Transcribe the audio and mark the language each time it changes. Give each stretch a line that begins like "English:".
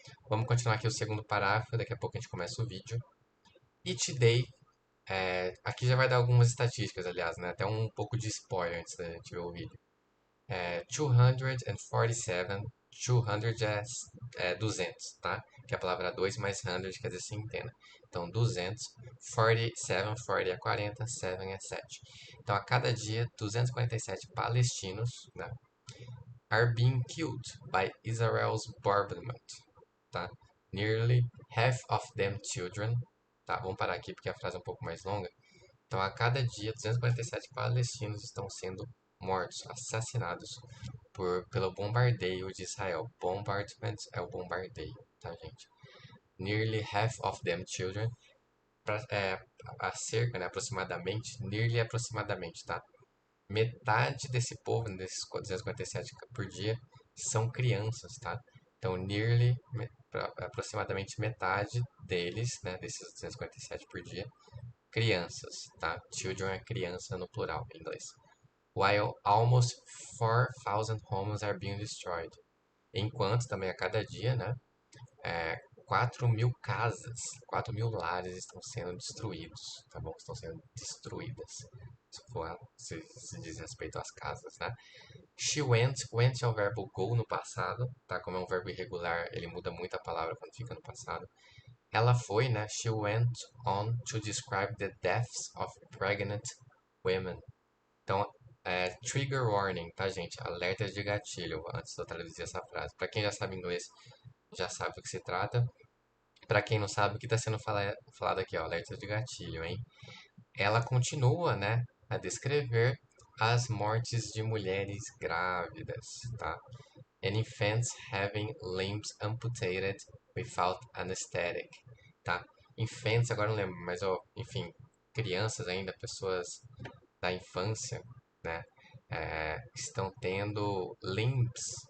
Portuguese: Vamos continuar aqui o segundo parágrafo, daqui a pouco a gente começa o vídeo.
English: Each day,
Portuguese: aqui já vai dar algumas estatísticas, aliás, né? Até um pouco de spoiler antes da gente ver o vídeo. 247 200 é 200, tá? Que é a palavra 2 mais 100 quer dizer centena. Então, 200, 47, 40 é 40, 7 é 7. Então, a cada dia, 247 palestinos, né,
English: are being killed by Israel's bombardment,
Portuguese: tá?
English: Nearly half of them children, tá?
Portuguese: Vamos parar aqui porque a frase é um pouco mais longa. Então, a cada dia, 247 palestinos estão sendo mortos, assassinados pelo bombardeio de Israel. Bombardment é o bombardeio, tá, gente?
English: Nearly half of them children,
Portuguese: a cerca, né, aproximadamente, nearly aproximadamente, tá? Metade desse povo, desses 247 por dia, são crianças, tá? Então, nearly, aproximadamente metade deles, né, desses 247 por dia, crianças, tá? Children é criança no plural, em inglês.
English: While almost 4,000 homes are being destroyed.
Portuguese: Enquanto também a cada dia, né, 4.000 casas, 4.000 lares estão sendo destruídos, tá bom? Estão sendo destruídas. Se diz respeito às casas, né? She went é o verbo go no passado, tá? Como é um verbo irregular, ele muda muito a palavra quando fica no passado. Ela foi, né?
English: She went on to describe the deaths of pregnant women.
Portuguese: Então, trigger warning, tá, gente? Alerta de gatilho, antes de eu traduzir essa frase. Para quem já sabe inglês, já sabe do que se trata. Para quem não sabe, o que está sendo falado aqui, ó, alerta de gatilho, hein? Ela continua, né, a descrever as mortes de mulheres grávidas, tá?
English: And infants having limbs amputated without anesthetic, tá?
Portuguese: Infants, agora não lembro, mas, ó, enfim, crianças ainda, pessoas da infância, né, estão tendo limbs.